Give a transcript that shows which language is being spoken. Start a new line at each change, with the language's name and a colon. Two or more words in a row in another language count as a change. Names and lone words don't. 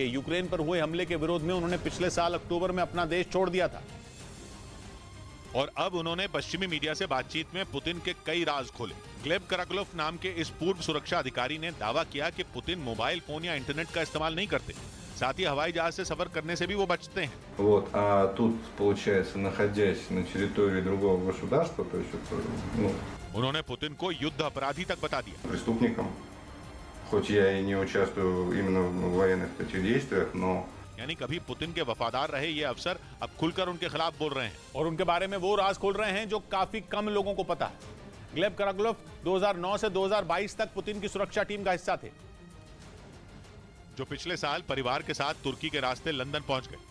Hindi: यूक्रेन पर हुए हमले के विरोध में उन्होंने पिछले साल अक्टूबर में अपना देश छोड़ दिया था और अब उन्होंने पश्चिमी मीडिया से बातचीत में पुतिन के कई राज खोले। ग्लेब कराकुलोव नाम के इस पूर्व सुरक्षा अधिकारी ने दावा किया कि पुतिन मोबाइल फोन या इंटरनेट का इस्तेमाल नहीं करते, साथ ही हवाई जहाज से सफर करने से भी वो बचते हैं।
Russian: Вот, а тут, получается, находясь на территории другого государства, то есть,
Hindi: उन्होंने पुतिन को युद्ध अपराधी तक बता दिया।
Russian: Преступником, хоть я и не участвую именно в военных таких действиях, но
Hindi: यानी कभी पुतिन के वफादार रहे ये अफसर अब खुलकर उनके खिलाफ बोल रहे हैं और उनके बारे में वो राज खोल रहे हैं जो काफी कम लोगों को पता है। ग्लेब कराकुलोव 2009 से 2022 तक पुतिन की सुरक्षा टीम का हिस्सा थे, जो पिछले साल परिवार के साथ तुर्की के रास्ते लंदन पहुंच गए।